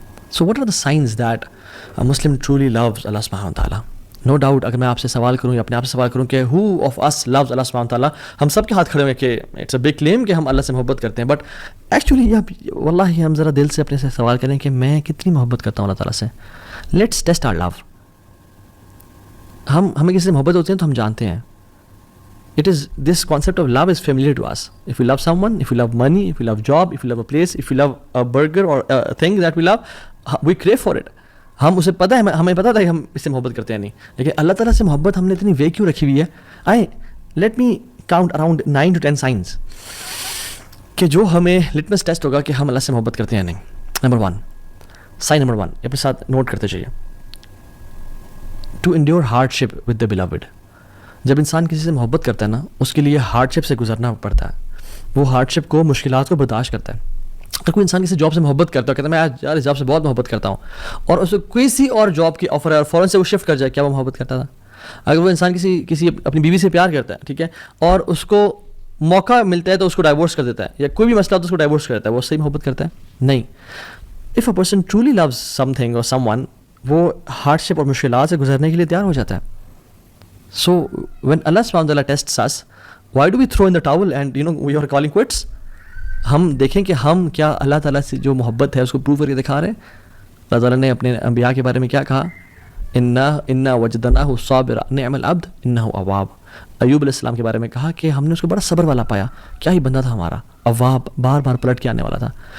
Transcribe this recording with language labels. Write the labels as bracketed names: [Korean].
[English] So what are the signs that Muslim truly loves Allah سبحانہ وتعالیٰ؟ No doubt [Urdu] اگر میں آپ سے سوال کروں یا اپنے آپ سے سوال کروں کہ [English] who of us loves Allah سبحانہ وتعالیٰ, [Urdu] ہم سب کے ہاتھ کھڑے ہوئے کہ [English] it's a big claim [Urdu] کہ ہم اللہ سے محبت کرتے ہیں. [English] but actually [Urdu] واللہ ہم ذرا دل سے اپنے سے سوال کریں کہ میں کتنی محبت کرتا ہوں اللہ تعالیٰ سے. [English] Let's test our love. [Urdu] ہمیں کسی سے محبت ہوتی ہے تو ہم جانتے ہیں. [English] It is this concept of love is familiar to us. If you love someone, if you love money, if you love job, if you love a place, if you love a burger or a thing that we love, we crave for it. [Urdu] ہم اسے پتہ ہے, ہمیں پتہ تھا کہ ہم اس سے محبت کرتے ہیں نہیں, لیکن اللہ تعالیٰ سے محبت ہم نے اتنی وے کیوں رکھی ہوئی ہے؟ [English] let me count around 9 to 10 signs [Urdu] کہ جو ہمیں لٹمس ٹیسٹ ہوگا کہ ہم اللہ سے محبت کرتے ہیں نہیں. نمبر 1, سائن نمبر 1 اپنے ساتھ نوٹ کرتے چاہیے. [English] To endeavour hardship with the beloved. [Urdu] جب انسان کسی سے محبت کرتا ہے نا, اس کے لیے ہارڈ شپ سے گزرنا پڑتا ہے. وہ ہارڈ شپ کو, مشکلات کو برداشت کرتا ہے. اگر کوئی انسان کسی جاب سے محبت کرتا ہے, کہتا ہے میں یار اس جاب سے بہت محبت کرتا ہوں, اور اسے کسی اور جاب کی آفر ہے اور فوراً سے وہ شفٹ کر جائے, کیا وہ محبت کرتا تھا؟ اگر وہ انسان کسی اپنی بیوی سے پیار کرتا ہے, ٹھیک ہے, اور اس کو موقع ملتا ہے تو اس کو ڈائیورس کر دیتا ہے, یا کوئی بھی مسئلہ ہو تو اس کو ڈائیورس کر دیتا ہے, وہ صحیح محبت کرتا ہے؟ نہیں. [English] if a person truly loves something اور someone, [Urdu] وہ ہارڈ شپ اور مشکلات سے گزرنے کے لیے تیار ہو جاتا ہے. [English] So when Allah subhanahu wa ta'ala tests us, why do we throw in the towel and we are calling quits? [Urdu] ہم دیکھیں کہ ہم کیا اللہ تعالیٰ سے جو محبت ہے اس کو پروو کر کے دکھا رہے ہیں. اللہ تعالیٰ نے اپنے انبیاء کے بارے میں کیا کہا؟ [Arabic] انا وجدناہ صابرا نعم العبد انہ اواب. [Urdu] ایوب علیہ السلام کے بارے میں کہا کہ ہم نے اس کو بڑا صبر والا پایا, کیا ہی بندہ تھا ہمارا, اواب, بار بار پلٹ کے آنے والا تھا.